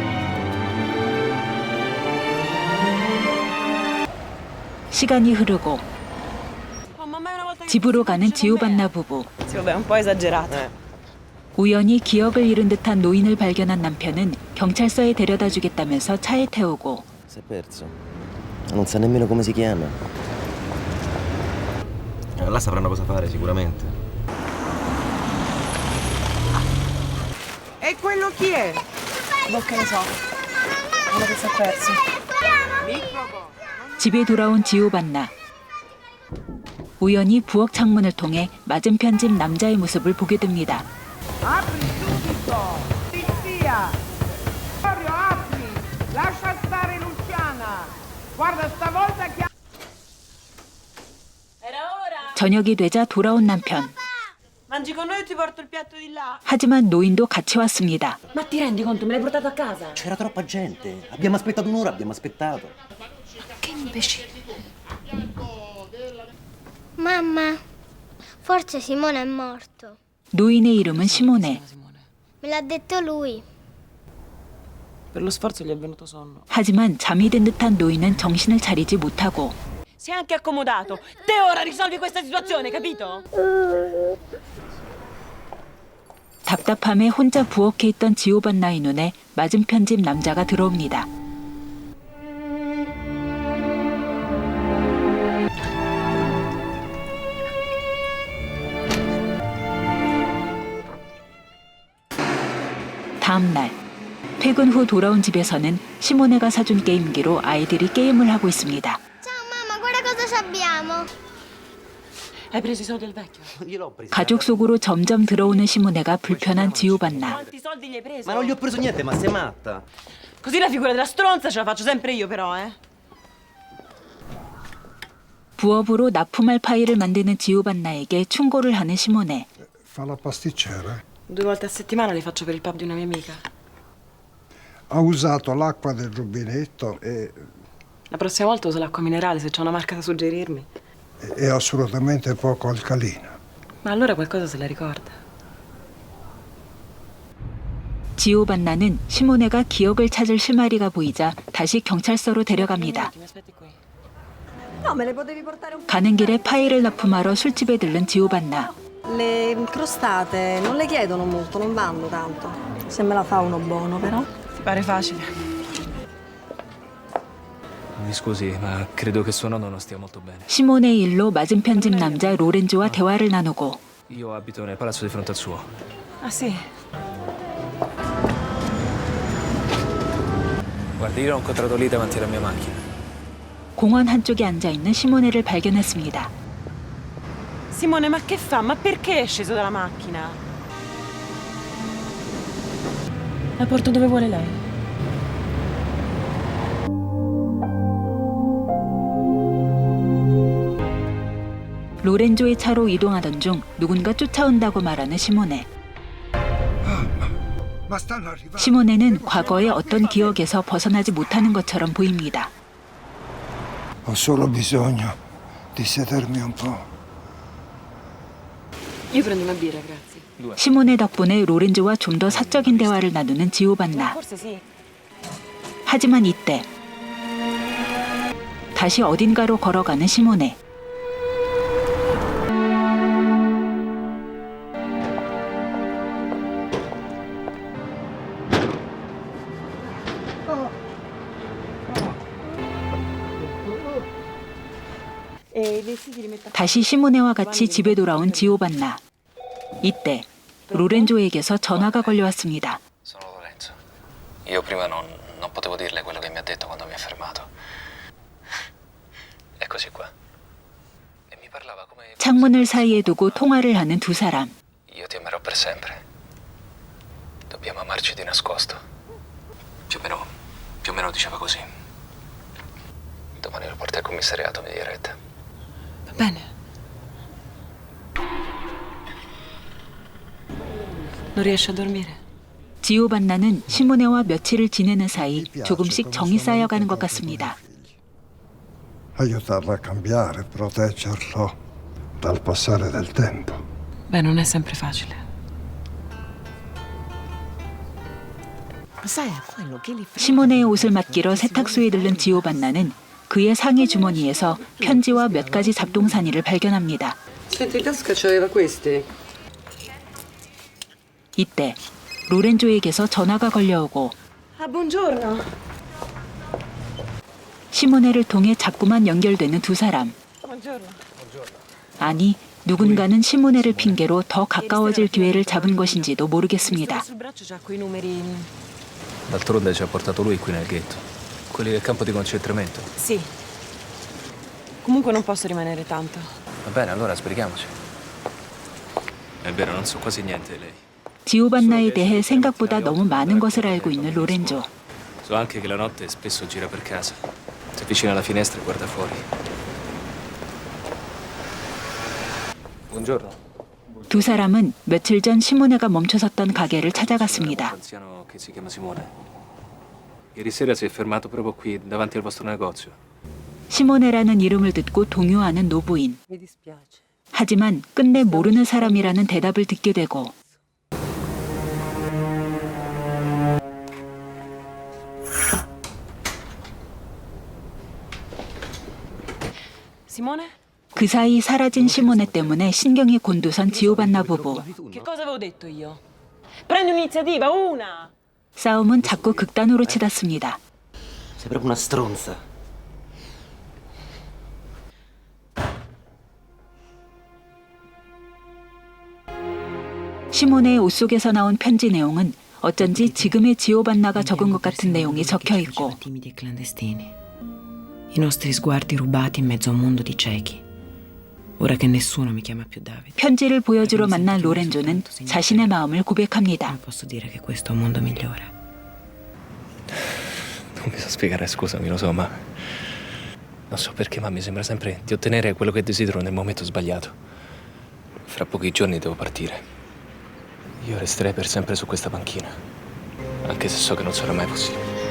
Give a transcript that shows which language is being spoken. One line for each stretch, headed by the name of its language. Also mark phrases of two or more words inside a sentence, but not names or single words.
Korean: 시간이 흐르고 집으로 가는 지오반나 부부.
Italian: Sì, vabbè, un po' esagerato.
Korean: 우연히 기억을 잃은 듯한 노인을 발견한 남편은 경찰서에 데려다 주겠다면서 차에 태우고
Italian: Si è perso. Non sa nemmeno come si chiama. Là sapranno cosa fare sicuramente. E quello chi è? Boh, che ne so. Quello che si è perso.
Korean: 집에 돌아온 지오반나. 우연히 부엌 창문을 통해 맞은편 집 남자의 모습을 보게 됩니다.
Italian: Apri subito! Polizia! Vittorio, apri! Lascia stare Luciana! Guarda stavolta che...
Korean: 저녁이 되자 돌아온 남편.
Italian: Mangi con noi o ti porto il piatto di là?
Korean: 하지만 노인도 같이 왔습니다.
Italian: Ma ti rendi conto? Me l'hai portato a casa? C'era troppa gente. Abbiamo aspettato un'ora, abbiamo aspettato. Che imbecille. Mamma, forse Simone è morto.
Korean: 노인의 이름은 시모네.
Italian: Me l'ha detto lui. Per lo sforzo gli è venuto sonno.
Korean: 하지만 잠이 든 듯한 노인은 정신을 차리지 못하고
Italian: Si è anche accomodato. Te ora risolvi questa situazione, capito?
Korean: 답답함에 혼자 부엌에 있던 지오반나의 눈에 맞은편 집 남자가 들어옵니다. 다음 날 퇴근 후 돌아온 집에서는 시모네가 사준 게임기로 아이들이 게임을 하고 있습니다.
Italian: Ciao mamma, guarda cosa abbiamo. Hai preso i soldi del vecchio? Gliel'ho preso.
Korean: 가족 속으로 점점 들어오는 시모네가 불편한 지오반나.
Italian: Quanti soldi gli hai preso? Ma non gli ho preso niente, ma sei matta. Così la figura della stronza ce la faccio sempre io, però, eh?
Korean: 부업으로 납품할 파이를 만드는 지오반나에게 충고를 하는 시모네.
Italian: Fa la pasticcera. 2 volte a settimana li faccio per il pub di una mia amica. Ha usato l'acqua del rubinetto e La prossima volta uso l'acqua minerale se c'è una marca da suggerirmi. è assolutamente poco alcalina. Ma allora qualcosa se la ricorda.
Korean: 지오반나는 시모네가 기억을 찾을 실마리가 보이자 다시 경찰서로 데려갑니다.
Italian: Mi aspetti qui.
Korean: 가는 길에 파이를 납품하러 술집에 들른 지오반나.
Italian: Le crostate non le chiedono molto, non vanno tanto. Se me la fa uno buono, però. Ti pare facile? Mi scusi, ma credo che suo nonno non stia molto bene.
Korean: 시모네의 일로 맞은편 집 남자 로렌조와 대화를 나누고
Italian: Io abito nel palazzo di fronte al suo. Ah, sì? Guardi, io l'ho incontrato lì davanti alla mia macchina.
Korean: 공원 한쪽에 앉아있는 시모네를 발견했습니다.
Italian: Simone, ma che fa? Ma perché è sceso dalla macchina? La porto dove vuole lei.
Korean: 로렌조의 차로 이동하던 중 누군가 쫓아온다고 말하는 시모네.
Italian: Ma stanno arrivando.
Korean: 시모네는 과거의 어떤 기억에서 벗어나지 못하는 것처럼 보입니다.
Italian: Ho solo bisogno di sedermi un po'. Io prendo una birra, grazie.
Korean: 시모네 덕분에 로렌조와 좀 더 사적인 대화를 나누는 지오반나.
Italian: Forse sì.
Korean: 하지만 이때 다시 어딘가로 걸어가는 시모네.
Italian: E i vestiti li metto a...
Korean: 다시 시모네와 같이 집에 돌아온 지오반나. 이때 로렌조에게서 전화가 걸려왔습니다.
Italian: Sono Lorenzo. Io prima non potevo dirle quello che mi ha detto quando mi ha fermato. Eccoci qua. E mi parlava come...
Korean: 창문을 사이에 두고 통화를 하는 두 사람.
Italian: Io ti amerò per sempre. Dobbiamo amarci di nascosto. Più o meno diceva così. Domani lo porti al commissariato, mi direte. Va bene. Non riesci a dormire?
Korean: 지오반나는 시모네와 며칠을 지내는 사이 조금씩 정이 쌓여가는 것 같습니다.
Italian: Aiutarlo a cambiare, proteggerlo dal passare del tempo. Beh, non è sempre facile.
Korean: 시모네의 옷을 맡기러 세탁소에 들른 지오반나는 그의 상의 주머니에서 편지와 몇 가지 잡동사니를 발견합니다.
Italian: Senti, in tasca c'aveva questi.
Korean: 이때 로렌조에게서 전화가 걸려오고
Italian: Ah, buongiorno.
Korean: 시모네를 통해 자꾸만 연결되는 두 사람.
Italian: Buongiorno.
Korean: 아니, 누군가는 시모네를 핑계로 더 가까워질 기회를 잡은 것인지도 모르겠습니다.
Italian: Sul braccio c'ha quei numeri. D'altronde ci ha portato lui qui nel ghetto. Quelli del campo di concentramento. Sì. Comunque non posso rimanere tanto. Va bene, allora sbrighiamoci. È vero, non so quasi niente di lei.
Korean: 지오반나에 대해 생각보다 너무 많은 것을 알고 있는 로렌조.
Italian: So anche che la notte spesso gira per casa. Si avvicina alla finestra e guarda fuori. Buongiorno.
Korean: 두 사람은 며칠 전 시모네가 멈춰섰던 가게를 찾아갔습니다.
Italian: Anziano che si chiama Simone. Ieri sera si è fermato proprio qui davanti al vostro negozio.
Korean: 시모네라는 이름을 듣고 동요하는 노부인.
Italian: Mi dispiace.
Korean: 하지만 끝내 모르는 사람이라는 대답을 듣게 되고
Italian: Simone?
Korean: 그 사이 사라진 시모네 때문에 신경이 곤두선 지오반나 부부.
Italian: Che cosa avevo detto io? Prendi un'iniziativa, una!
Korean: 싸움은 자꾸 극단으로 치닫습니다.
Italian: Sei proprio una stronza.
Korean: 시모네의 옷 속에서 나온 편지 내용은 어쩐지 지금의 지오반나가 적은 것 같은 내용이 적혀 있고
Italian: Timidi e clandestini. I nostri sguardi rubati in mezzo a un mondo di ciechi. Ora che nessuno mi chiama più Davide.
Korean: 편지를 보여주러 만난 로렌조는 자신의 마음을 고백합니다.
Italian: Non posso dire che questo è un mondo migliore. Non mi so spiegare, scusami, lo so, ma... Non so perché, ma mi sembra sempre di ottenere quello che desidero nel momento sbagliato. Fra pochi giorni devo partire. Io resterei per sempre su questa panchina, anche se so che non sarà mai possibile.